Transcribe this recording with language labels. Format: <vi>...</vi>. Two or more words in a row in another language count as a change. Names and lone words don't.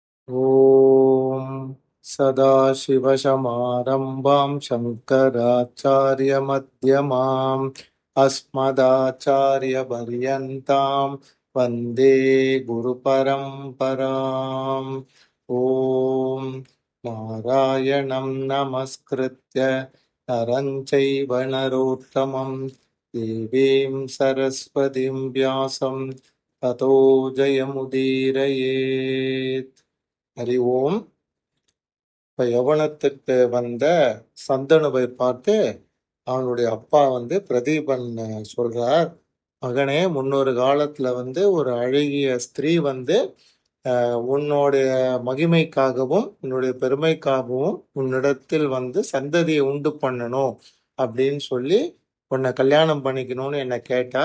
<sa>ॐ सदाशिवसमारम्भां शङ्कराचार्यमध्यमाम् अस्मदाचार्यपर्यन्तां वन्दे गुरुपरम्पराम्। ॐ नारायणं नमस्कृत्य नरं चैव नरोत्तमं देवीं सरस्वतीं व्यासं ततो जयमुदीरयेत्। हरि ओम्.</sa> <ta>இப்ப யவனத்துக்கு வந்த சந்தனுவை பார்த்து அவனுடைய அப்பா பிரதீபன் சொல்றார், மகனே, முன்னொரு காலத்துல ஒரு அழகிய ஸ்திரீ உன்னுடைய மகிமைக்காகவும் உன்னுடைய பெருமைக்காகவும் உன்னிடத்தில் சந்ததியை உண்டு பண்ணணும் அப்படின்னு சொல்லி உன்னை கல்யாணம் பண்ணிக்கணும்னு என்னை கேட்டா.</ta>